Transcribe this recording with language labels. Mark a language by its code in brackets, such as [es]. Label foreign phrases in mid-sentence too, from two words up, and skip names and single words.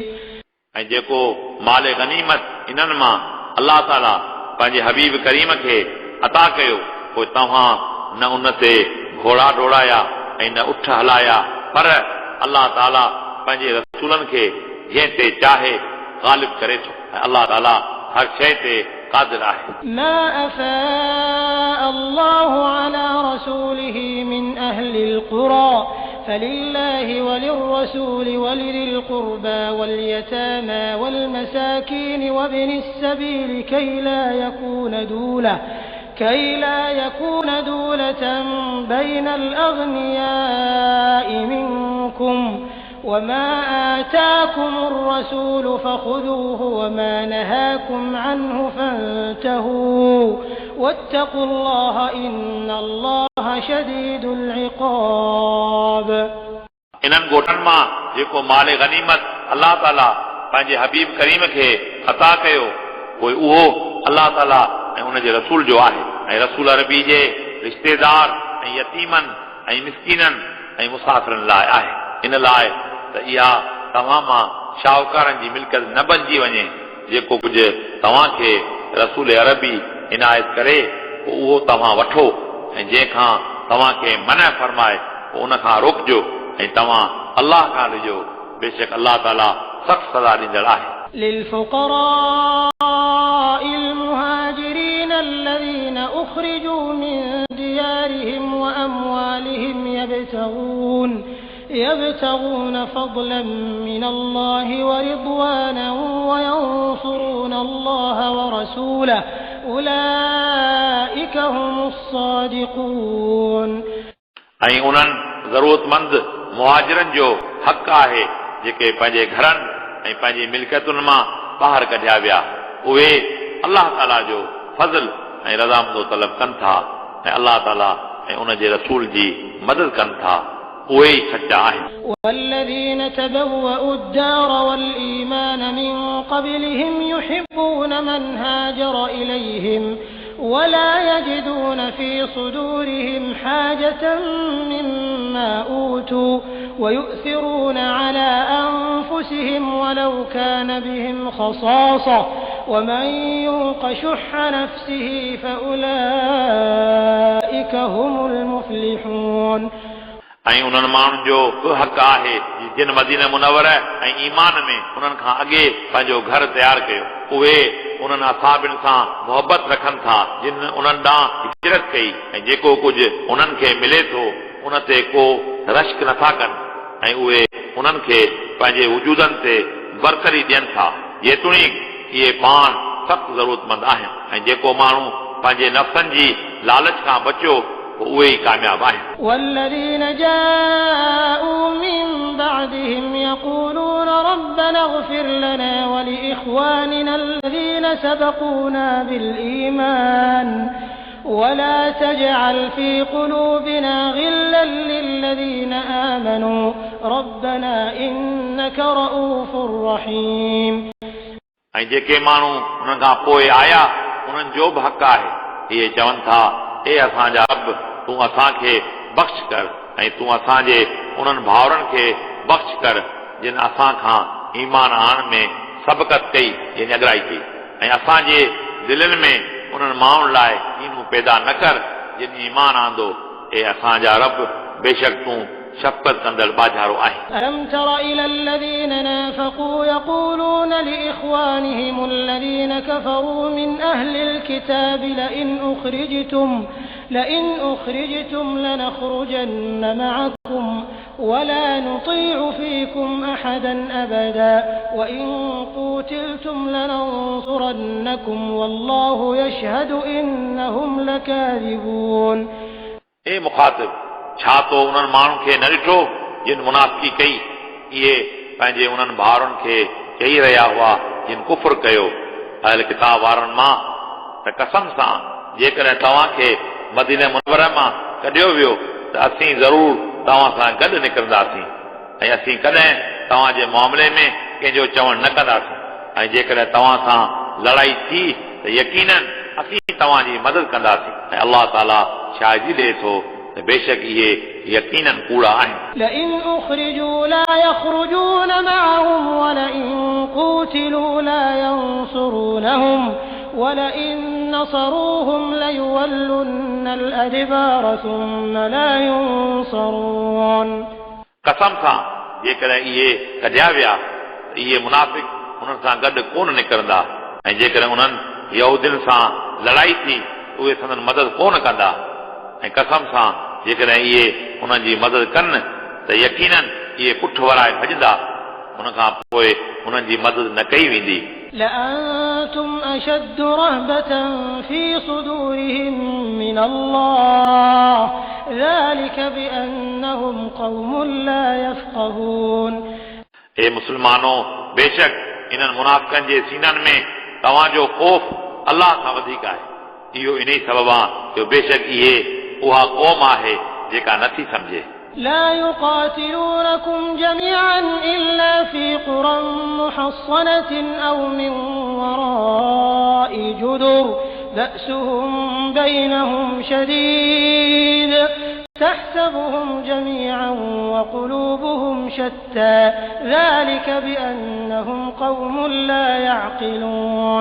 [sd] ऐं जेको माल गनीमत इन्हनि मां अल्लाह ताला पंहिंजे हबीब करीम खे अता कयो पोइ तव्हां न उन ते घोड़ा डोड़ाया ऐं न उठ हलाया पर अल्लाह ताला पंहिंजे रसूलनि खे जंहिं ते चाहे गालिब करे थो ऐं अल्लाह ताला हर शइ ते क़ादिर आहे। [ar] ما أفاء الله على رسوله من أهل القرى فلله وللرسول ولذي القربى واليتامى والمساكين وابن السبيل كي لا يكون دولة بين الأغنياء منكم وما آتاكم الرسول فخذوه وما نهاكم عنه فانتهوا واتقوا الله إن الله شديد العقاب। [sd] इन्हनि ॻोठनि मां जेको माल गनीमत अल्लाह ताला पंहिंजे हबीब करीम खे अता कयो पोइ उहो अल्लाह ताला ऐं उन जे रसूल जो आहे ऐं रसूल अरबी जे रिश्तेदार ऐं यतीमनि ऐं मिस्कीननि ऐं मुसाफ़िरनि लाइ आहे। इन लाइ त इहा तव्हां मां शाहूकारनि जी मिल्कियत न बणिजी वञे जेको कुझु तव्हांखे रसूल अरबी इनायत करे उहो तव्हां वठो ऐं जंहिंखां तव्हांखे मना फरमाए उन खां रोकजो ऐं तव्हां अलाह खां ॾिजो बेशक अलाह ताला सख़्त सज़ा ॾींदड़ आहे [ar] للفقراء المهاجرين الذين أخرجوا من ديارهم وأموالهم يبتغون فضلا من الله ورضوانا وينصرون الله ورسوله أولئك هم الصادقون [sd] ऐं उन्हनि ज़रूरतमंद मुहाजिरनि जो हक़ आहे जेके पंहिंजे घरनि ऐं पंहिंजी मिल्कियतुनि मां ॿाहिरि कढिया विया उहे अलाह ताला जो फज़ल ऐं रज़ामंदो तलब कनि था ऐं अलाह ताला ऐं उन जे रसूल जी मदद कनि था उहे ई सचा आहिनि [ar] والذين تبوأوا الدار والإيمان من قبلهم يحبون من هاجر إليهم ولا يجدون في صدورهم حاجة مما أوتوا ويؤثرون على أنفسهم ولو كان بهم خصاصة ومن يوق شح نفسه فأولئك هم المفلحون [sd] ऐं उन्हनि माण्हुनि जो हक़ आहे जिन मदीना मुनवर ऐं ईमान में उन्हनि खां अॻे पंहिंजो घर तयारु कयो उहे उन्हनि असाबिन सां मोहबत रखनि था जिन उन्हनि ॾांहुं हिजरत कई ऐं जेको कुझु उन्हनि खे मिले थो उन ते को रश्क नथा कनि ऐं उहे उन्हनि खे पंहिंजे वजूदनि ते बरकरी ॾियनि था जेतोणीक इहे पाण सख़्तु ज़रूरतमंद आहिनि ऐं जेको माण्हू पंहिंजे नफ़्सनि जी लालच खां बचियो उहे ई कामयाब आहिनि [ar] والذين جاءوا من بعدهم يقولون ربنا اغفر لنا ولإخواننا الذين سبقونا بالإيمان ولا تجعل في قلوبنا غلا للذين آمنوا ربنا إنك رؤوف رحيم [sd] ऐं जेके माण्हू उन्हनि खां पोइ आया उन्हनि जो बि हक़ आहे इहे चवनि था ए असांजा रब तूं असांखे बख़्श कर ऐं तूं असांजे उन्हनि भाउरनि खे बख़्श कर जिन असां खां ईमान आणण में सबक़त कई यानी अॻराई कई ऐं असांजे दिलनि में उन्हनि माण्हुनि लाइ कीनू पैदा न कर जिन ईमान आंदो ए असांजा रब बेशक तूं शफ़क़त कंदड़ बाझारो आहे [ar] ألم تر إلى الذين نافقوا يقولون لإخوانهم الذين كفروا من أهل الكتاب لئن أخرجتم لنخرجن معكم ولا نطيع فيكم أحدا أبدا وإن قوتلتم لننصرنكم والله يشهد إنهم لكاذبون [sd] ए मुखातिब छा तो उन्हनि माण्हुनि खे न ॾिठो जिन मुनाफ़िकी कई इहे पंहिंजे उन्हनि भाउरनि खे चई रहिया हुआ जिन कुफ़्र कयो अहल किताब वारनि मां त कसम सां जेकॾहिं तव्हांखे मदीने मुनव्वरे मां कढियो वियो त असीं ज़रूर तव्हां सां गॾु निकिरंदासीं ऐं असीं कॾहिं तव्हांजे मामले में कंहिंजो चवणु न कंदासीं ऐं जेकॾहिं तव्हां सां लड़ाई थी त यकीनन असीं तव्हांजी मदद कंदासीं ऐं अलाह ताला शाहिदी ॾिए थो बेशक इहे यकीनन कूड़ा आहिनि [ar] لئن أخرجوا لا يخرجون معهم ولئن قوتلوا لا ينصرونهم ولئن نصروهم ليولن الأدبار ثم لا ينصرون [sd] कसम सां जेकॾहिं इहे कढिया विया इहे मुनाफ़िक उन्हनि सां गॾु कोन निकिरंदा ऐं जेकॾहिं उन्हनि यहूदियुनि सां लड़ाई थी उहे संदन मदद कोन कंदा ऐं कसम सां जेकॾहिं इहे उन्हनि जी मदद कनि त यकीनन इहे पुठ वराए भॼंदा उन खां पोइ उन्हनि जी मदद न कई वेंदी [ar] لأنتم أشد رهبة في صدورهم من الله ذلك بأنهم قوم لا يفقهون [sd] ए मुस्लमानो बेशक इन्हनि मुनाफ़िकनि जे सीननि में तव्हांजो ख़ौफ़ अलाह खां वधीक आहे इहो इन ई सबबु आहे जो बेशक इहे उहा क़ौम आहे जेका नथी सम्झे [ar] لا يقاتلونكم جميعا إلا في قرى محصنة أو من وراء جدر بأسهم بينهم شديد تحسبهم جميعا وقلوبهم شتى ذلك بأنهم قوم لا يعقلون